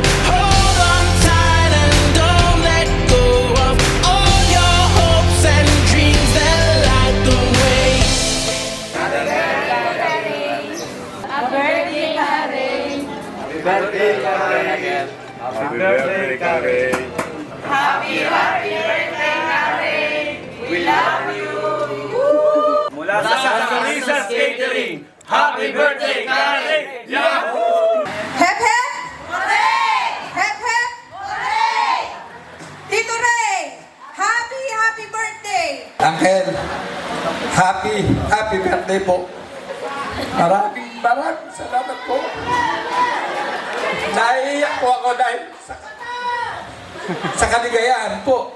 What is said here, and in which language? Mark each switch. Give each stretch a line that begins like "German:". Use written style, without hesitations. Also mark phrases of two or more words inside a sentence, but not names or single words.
English: Hold on tight and don't let go of all your hopes and dreams that light the way. Happy birthday, Karen. Happy birthday, Karen. Happy birthday, Karen! We love you!
Filipino: Mula sa
English: Lisa's Catering, happy birthday, Karen! Yahoo! Hep hep! Hooray! Hep hep! Hooray! Tito Ray! Happy birthday! Uncle, happy birthday po.
Filipino: Maraming salamat po. Naiiyak po ako dahil sa kaligayahan po.